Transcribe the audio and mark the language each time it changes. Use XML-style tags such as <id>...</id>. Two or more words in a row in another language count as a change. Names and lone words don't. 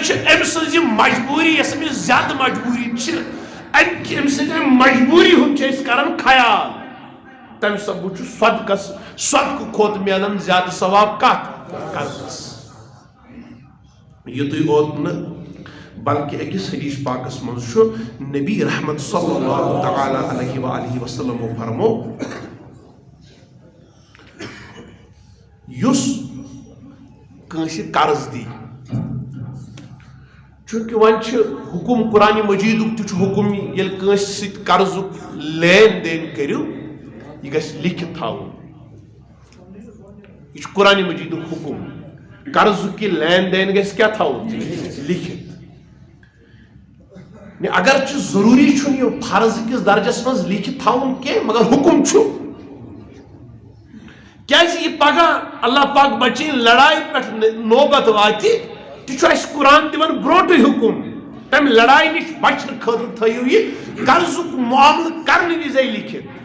<ks>چھِ أمۍ سٕنٛز یہِ مجبوٗری یۄس أمِس زیادٕ مجبوٗری چھِ أمۍ سٕنٛدِ مجبوٗری ہُنٛد چھِ أسۍ کران خیال تَمہِ سببہٕ چھُ صدقہٕ کھۄتہٕ میلان زیادٕ ثواب کتھ قرضس یہ تھی اوت نہ بلکہ اکس حدیث پاکس منز چھُ نبی رحمت</ks> <ar>صلی اللہ تعالی علیہ وآلہ وسلم</ar> <ks>فرمو یس کانسی قرض دی چونکہ ون چھ حکم قرآن مجید تہ حکم یل کانسی سۭتۍ قرضک لین دین کریو یہ گژھِ لکھت تھاوُن یہ قرآن مجید حکم</ks> <ur>قرض کی لین دین</ur> <ks>گژھِ کیا تھاوُن لکھت اگرچہ ضروری چھُنہٕ یہِ فرض کس درجس منٛز لیکھِتھ تھاوُن کینٛہہ مگر حکم چھُ کیازِ یہِ پگاہ اللہ پاک بچی لڑائی پٮ۪ٹھ نوبت واتہِ تہِ چھُ اَسہِ قرآن دِوان برونٛٹھٕے حکم تمہِ لڑائی نِش بچنہٕ خٲطرٕ تھٲیِو یہِ قرضُک معاملہٕ کرنہٕ وِزے لیکھِتھ</ks>